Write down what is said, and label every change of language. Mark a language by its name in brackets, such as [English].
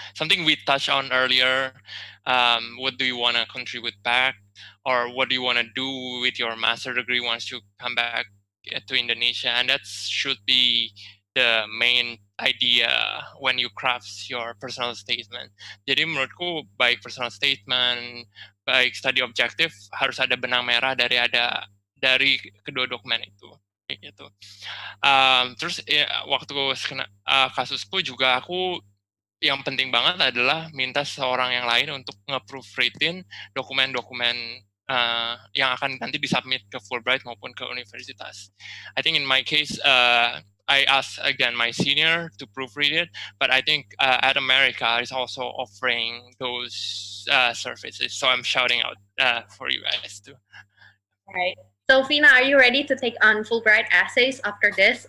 [English] Something we touched on earlier. What do you want to contribute back, or what do you want to do with your master degree once you come back to Indonesia? And that should be the main idea when you craft your personal statement. [Indonesian] Jadi menurutku baik personal statement, baik study objective harus ada benang merah dari kedua dokumen itu. Kayak gitu. Terus waktu kasusku juga aku yang penting banget adalah minta seorang yang lain untuk nge-proofreadin dokumen-dokumen yang akan nanti disubmit ke Fulbright maupun ke universitas. [English] I think in my case, I asked again my senior to proofread it, but I think Adamerica is also offering those services. So I'm shouting out for you guys too. All right. So Fina, are you ready to take on Fulbright essays after this?